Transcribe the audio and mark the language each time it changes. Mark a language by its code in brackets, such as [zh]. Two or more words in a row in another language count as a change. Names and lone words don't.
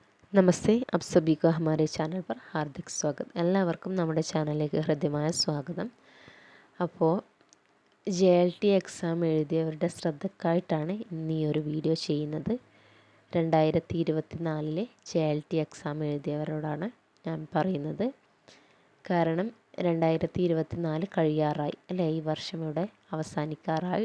[hi] നമസ്തേ, आप सभी का हमारे चैनल पर हार्दिक स्वागत. [ml] എല്ലാവർക്കും നമ്മുടെ ചാനലിലേക്ക് ഹൃദ്യമായ സ്വാഗതം. അപ്പോൾ JLT എക്സാം എഴുതിയവരുടെ ശ്രദ്ധക്കായിട്ടാണ് ഇന്ന് ഈ ഒരു വീഡിയോ ചെയ്യുന്നത്. 2024 JLT എക്സാം എഴുതിയവരോടാണ് ഞാൻ പറയുന്നത്. കാരണം 2024 കഴിയാറായി അല്ലേ, ഈ വർഷം ഇവിടെ അവസാനിക്കാറായി.